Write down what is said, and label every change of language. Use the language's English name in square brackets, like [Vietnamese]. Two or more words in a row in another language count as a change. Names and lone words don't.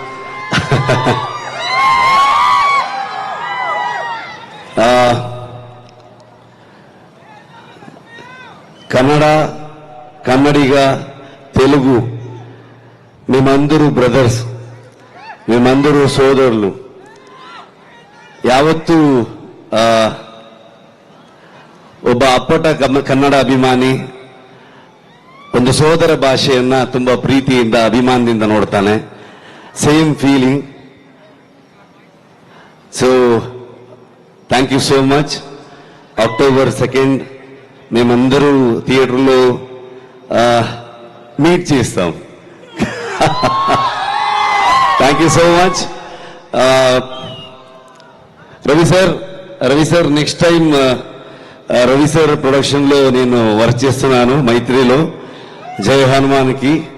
[Telugu] కన్నడిగా తెలుగు మేమందరూ బ్రదర్స్, మేమందరూ సోదరులు. [Kannada] ಯಾವತ್ತೂ ಒಬ್ಬ ಅಪ್ಪಟ ಕನ್ನಡ ಅಭಿಮಾನಿ ಒಂದು ಸೋದರ ಭಾಷೆಯನ್ನ ತುಂಬಾ ಪ್ರೀತಿಯಿಂದ ಅಭಿಮಾನದಿಂದ ನೋಡ್ತಾನೆ. [English] Same feeling. So thank you so much. [Telugu] October 2nd మేమందరూ థియేటర్లో మీట్ చేస్తాం. [English] Thank you so much. [Telugu] రవి సార్ [English] next time [Telugu] రవి సార్ ప్రొడక్షన్ లో నేను వర్క్ చేస్తున్నాను మైత్రిలో, జై హనుమాన్కి.